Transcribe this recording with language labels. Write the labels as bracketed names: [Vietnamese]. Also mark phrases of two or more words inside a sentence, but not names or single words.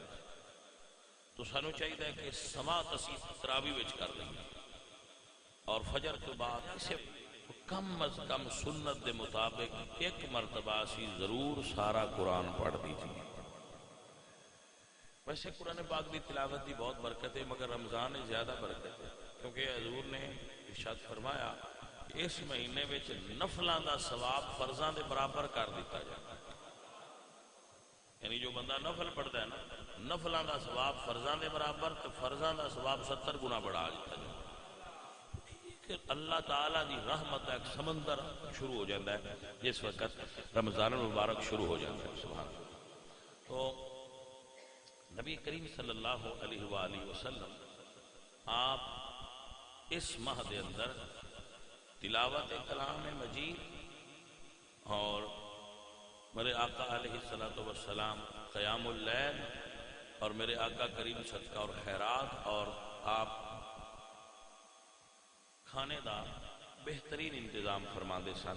[Punjabi] تو سانو چاہیے کہ سماعت اسی تراویح وچ کر لیں اور فجر تو بعد اسے کم از کم سنت دے مطابق 1 مرتبہ اسی ضرور سارا قرآن پڑھ دیجیے. [Urdu] ویسے قرآن پاک دی تلاوت دی بہت برکت ہے مگر رمضان میں زیادہ برکت ہے کیونکہ حضور نے ارشاد فرمایا اس مہینے وچ نفلاں دا ثواب فرضاں دے برابر کر دیتا جاتا ہے. یعنی جو بندہ نفل پڑھتا ہے نا نفلاں دا ثواب فرضاں دے برابر تو فرضاں دا ثواب 70 گنا بڑھا دیتا جاتا ہے. اللہ تعالیٰ دی رحمت کا ایک سمندر شروع ہو جاتا ہے جس وقت رمضان المبارک شروع ہو جاتا ہے. [Arabic] سبحان اللہ. [Urdu] تو نبی کریم [Arabic] صلی اللہ علیہ وآلہ وسلم [Urdu] آپ اس ماہ دے اندر تلاوت کلام مجید اور میرے آقا [Arabic] علیہ الصلوۃ والسلام [Urdu] قیام اللیل اور میرے آقا کریم صدقہ اور خیرات اور آپ کھانے دا بہترین انتظام فرماندے سن.